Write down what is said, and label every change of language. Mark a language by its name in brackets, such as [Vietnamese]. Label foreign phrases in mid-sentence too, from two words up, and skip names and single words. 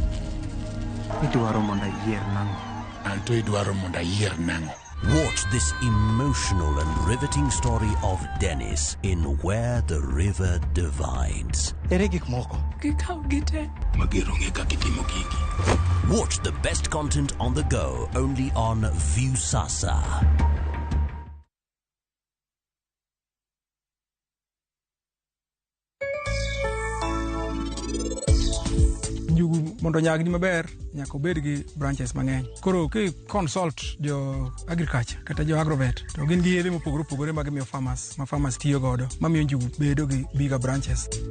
[English] Watch this emotional and riveting story of Dennis in Where the River Divides. Watch the best content on the go, only on Viusasa. [Luo (Kenya and Tanzania)] Mondo nyagni maber nyaka obed gi branches mang'eny. Koro ki consult jo agriculture kata jo agrovet to gin gi yedhe mopogore opogore ma gimiyo farmers ma farmers tiyo godo mamiyo njugu bedo gi [English] bigger branches.